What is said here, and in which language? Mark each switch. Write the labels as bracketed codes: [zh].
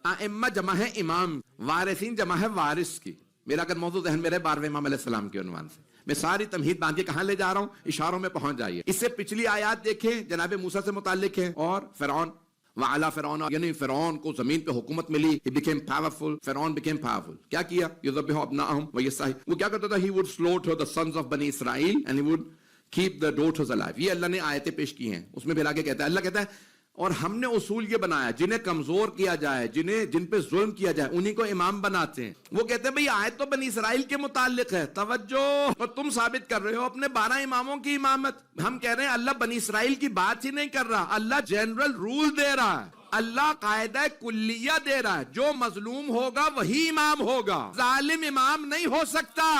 [ur] ائمہ جمع ہے امام, وارثین جمع ہے وارث کی. میرا اگر موضوع ذہن میں رہے 12ویں امام علیہ السلام کے عنوان سے, میں ساری تمہید باندھ کے کہاں لے جا رہا ہوں, اشاروں میں پہنچ جائیے. اس سے پچھلی آیات دیکھیں, جناب موسیٰ سے متعلق ہے, اور فرعون وعلا فرعون, یعنی فرعون کو زمین پہ حکومت ملی, [en] he became powerful, [ur] فرعون became powerful. کیا کیا؟ [ar] یذبح ابناءہم ویستحیی, [ur] وہ کیا کرتا تھا, [en] he would slaughter the sons of Bani Israel and he would keep the daughters alive. [ur] یہ اللہ نے آیتیں پیش کی ہیں. اس میں پھر آگے کہتا ہے, اللہ کہتا ہے اور ہم نے اصول یہ بنایا جنہیں کمزور کیا جائے, جن پہ ظلم کیا جائے انہی کو امام بناتے ہیں. وہ کہتے ہیں بھئی آیت تو بنی اسرائیل کے متعلق ہے, توجہ, اور تم ثابت کر رہے ہو اپنے 12 اماموں کی امامت. ہم کہہ رہے ہیں اللہ بنی اسرائیل کی بات ہی نہیں کر رہا, اللہ جنرل رول دے رہا ہے, اللہ قاعدہ کلیہ دے رہا ہے, جو مظلوم ہوگا وہی امام ہوگا, ظالم امام نہیں ہو سکتا.